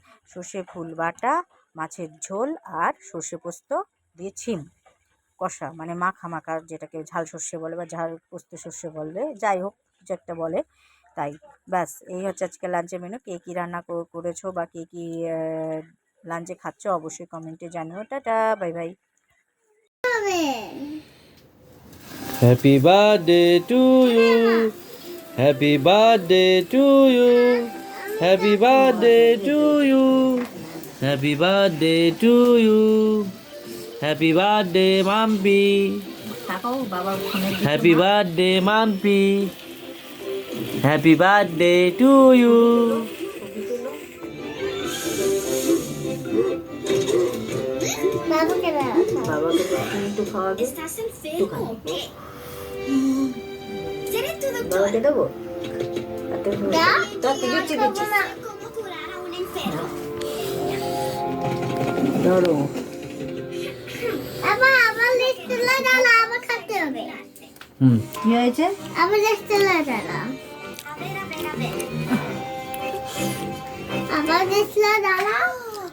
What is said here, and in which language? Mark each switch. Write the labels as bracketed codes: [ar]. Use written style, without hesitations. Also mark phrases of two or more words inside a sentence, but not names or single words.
[bn] সর্ষে ফুল বাটা, মাছের ঝোল আর সর্ষে পোস্ত দিয়ে ছিম কষা, মানে মাখা যেটাকে ঝাল সর্ষে বলে বা ঝাল পোস্ত সর্ষে বললে, যাই হোক কিছু একটা বলে। তাই ব্যাস, এই হচ্ছে আজকে [en] lunchের menu। [bn] কে কী রান্না করেছো বা কে কী লাঞ্চে খাচ্ছ অবশ্যই কমেন্টে জানিও। টাটা, [en] bye bye. Happy birthday to you. Happy birthday to you. Happy birthday to you. Happy birthday to you. Happy birthday, Mampi. Happy birthday, Mampi. Happy birthday to you. [es] Estás enfermo, ¿o qué? ¿Seré tu doctor? ¿Cómo curar a un enfermo? [bn] আবার লিস্ট লাগালা, আবার খাতে হবে। কি হয়েছে? আবার লিস্ট লাগালা। [es] A ver. [bn] আবার লিস্টটা দাঁড়াও